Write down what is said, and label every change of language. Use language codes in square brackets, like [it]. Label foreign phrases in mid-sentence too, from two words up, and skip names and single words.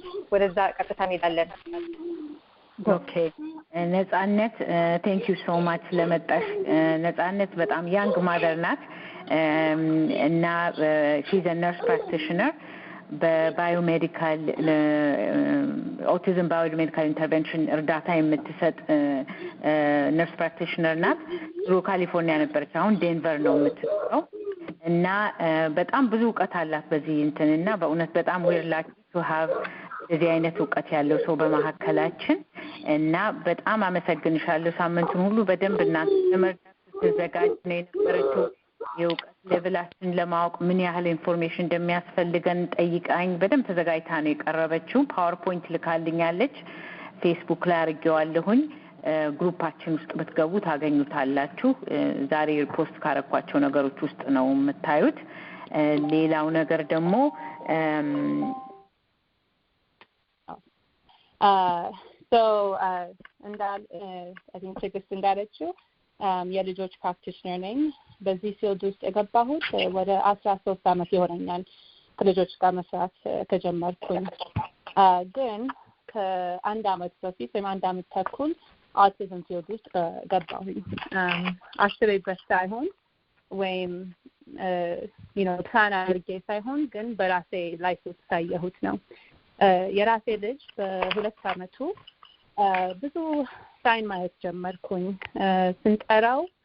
[am] ወደዛ ቀጥታ እንሄዳለን። [en] Okay. Netsanet, thank you so much ለመጣሽ Netsanet በጣም young mother [am] ናት እና [en] she's a nurse practitioner Biomedical Autism Biomedical Intervention [am] እርዳታ የምትሰጥ [en] nurse [am] practitioner ናት ካሊፎርኒያ ነበረች አሁን ዴንቨር ነው የምትሰራው እና በጣም ብዙ ዕውቀት አላት በዚህ እንትንና በእውነት በጣም [en] we're lucky to have [am] እዚህ አይነት ዕውቀት ያለው ሰው በመሐከላችን እና በጣም አመሰግንሻለሁ ሳምንቱን ሁሉ በደንብ እናንተ ለመርዳት ተዘጋጅ ነው የነበረችው የዕውቀት ሌቭላችን ለማወቅ ምን ያህል ኢንፎርሜሽን እንደሚያስፈልገን ጠይቃኝ በደንብ ተዘጋጅታ ነው የቀረበችው ፓወርፖይንት ልካልኛለች ፌስቡክ ላይ አርጌዋለሁኝ ግሩፓችን ውስጥ ብትገቡ ታገኙታላችሁ ዛሬ ፖስት ካረኳቸው ነገሮች ውስጥ ነው የምታዩት ሌላው ነገር ደግሞ [en] So and that I think [am] ትግስት እንዳለችው የልጆች ፕራክቲሽነር ነኝ በዚህ ፊልድ ውስጥ የገባሁት ወደ 13 ዓመት ይሆነኛል ከልጆች ጋር መስራት ከጀመርኩኝ ግን ከአንድ ዓመት በፊት ወይም አንድ ዓመት ተኩል [en] autism field [am] ውስጥ ገባሁኝ አስቤበት ሳይሆን ወይም ፕላን አድርጌ ሳይሆን ግን በራሴ ላይ ሳይየሁት ነው የራሴ ልጅ በሁለት ዓመቱ ብዙ ሳይን ማየት ጀመርኩኝ ስንጠራው